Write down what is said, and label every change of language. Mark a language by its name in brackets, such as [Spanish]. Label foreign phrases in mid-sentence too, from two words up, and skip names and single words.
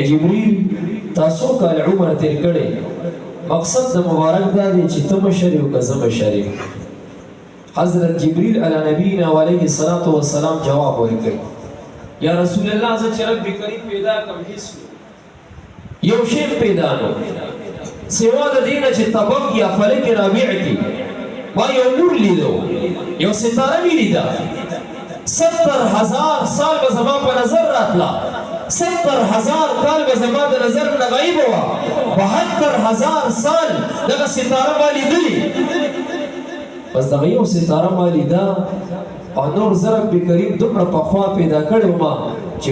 [Pashto] جبريل تاسو کال عمر تیر کړي مقصد د مبارک دا دی چې ته مشر یو که زه مشر یم حضرت جبريل [Arabic] علی نبینا علیه الصلاة والسلام [Pashto] جواب ورکړي [Arabic] یا رسول الله [Pashto] زه چې [Arabic] رب کریم [Pashto] پیدا کړم هیڅ یو شی پیدا نو سوا د دې نه چې طبق یا فلک رابع کې ما یو نور لیدو یو ستاره مې لیده 70,000 سال به زما په نظر راتله 70,000 کال به زما د نظر نه غایب وه 72,000 سال دغه ستاره ما لیدلې بس دغه یو ستاره ما لیده او نور زه [Arabic] رب کریم [Pashto] دومره پخوا پیدا کړی وم چې